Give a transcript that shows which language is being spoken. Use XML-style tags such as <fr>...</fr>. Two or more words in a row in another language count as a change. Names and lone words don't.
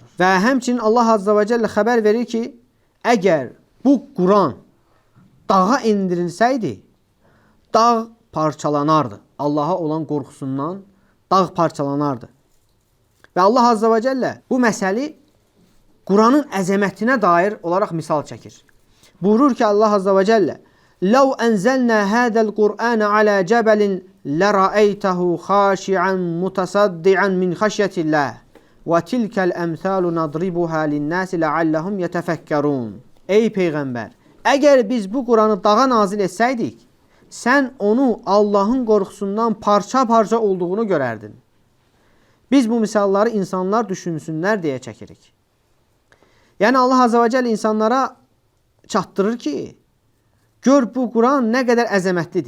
<az>Və həmçinin</az> <ar>الله عز وجل</ar> <az>xəbər verir ki, əgər bu Quran dağa indirilsəydi, dağ parçalanardı. Allaha olan qorxusundan dağ parçalanardı. Və</az> <ar>الله عز وجل</ar> <az>bu məsəli Quranın əzəmətinə dair olaraq misal çəkir. Buyurur ki,</az> <ar>الله عز وجل, لو أنزلنا هذا القرآن على جبل لرأيته خاشعا متصدعا من خشية الله وتلك الأمثال نضربها للناس لعلهم يتفكرون.</ar> <az>Ey Peyğəmbər, əgər biz bu Quranı dağa nazil etsəydik, sən onu Allahın qorxusundan parça-parça olduğunu görərdin. Biz bu misalları insanlar düşünsünlər deyə çəkirik. Yəni</az> <ar>الله عز وجل</ar> <az>insanlara çatdırır ki, gör bu Quran nə qədər əzəmətlidir.</az>